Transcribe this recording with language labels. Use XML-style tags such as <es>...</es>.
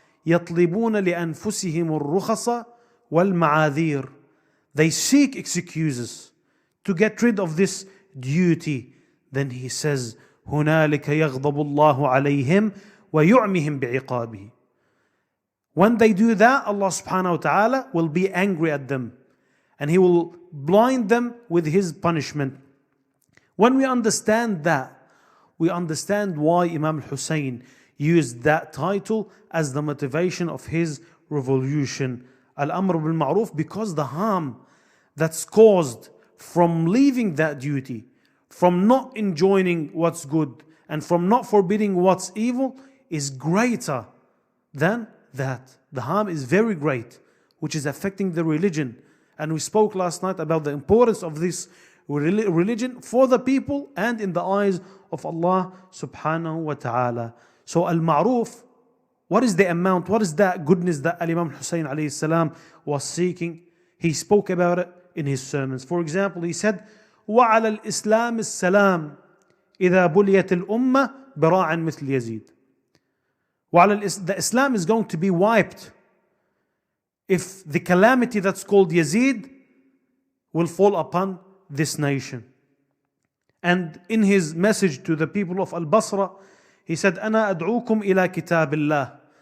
<ar>يطلبون لأنفسهم الرخص والمعاذير.</ar> <en>They seek excuses to get rid of this duty. Then he says,</en> <ar>هنالك يغضب الله عليهم ويعمهم بعقابه.</ar> <en>When they do that, Allah subhanahu wa ta'ala will be angry at them and He will blind them with His punishment. When we understand that, we understand why Imam al-Hussein used that title as the motivation of his revolution, Al-Amr bil-Ma'ruf, because the harm that's caused from leaving that duty, from not enjoining what's good and from not forbidding what's evil is greater than that. The harm is very great, which is affecting the religion. And we spoke last night about the importance of this religion for the people and in the eyes of Allah subhanahu wa ta'ala. So al-ma'ruf, what is the amount, what is that goodness that Imam Hussein alayhi salam was seeking? He spoke about it in his sermons. For example, he said,</en> <ar>وَعَلَى الْإِسْلَامِ السَّلَامِ إِذَا بُلِيَتِ الْأُمَّةِ بِرَاعٍ مِثْلِ يَزِيدٍ.</ar> <en>The Islam is going to be wiped if the calamity that's called Yazid will fall upon this nation. And in his message to the people of Al-Basra, he said,</en> <ar>أَنَا أَدْعُوكُمْ إِلَى كِتَابِ اللَّهِ.</ar>